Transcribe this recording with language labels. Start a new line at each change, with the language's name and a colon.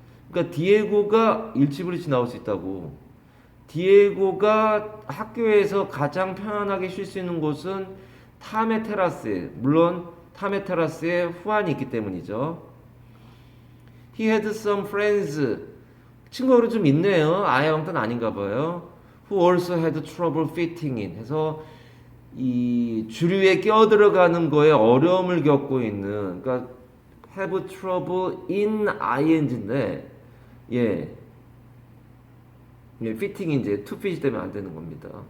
Korean: 그러니까 디에고가 일찌부리치 나올 수 있다고. 디에고가 학교에서 가장 편안하게 쉴 수 있는 곳은 탐의 테라스에, 물론 탐의 테라스에 후안이 있기 때문이죠.
English: He had some friends.
Korean: 친구가 좀 있네요. 아예 왕따는 아닌가 봐요.
English: Who also had trouble fitting in.
Korean: 해서 이 주류에 껴들어가는 거에 어려움을 겪고 있는, 그러니까 have trouble in ing인데, fitting이 이제 to fit 되면 안 되는 겁니다.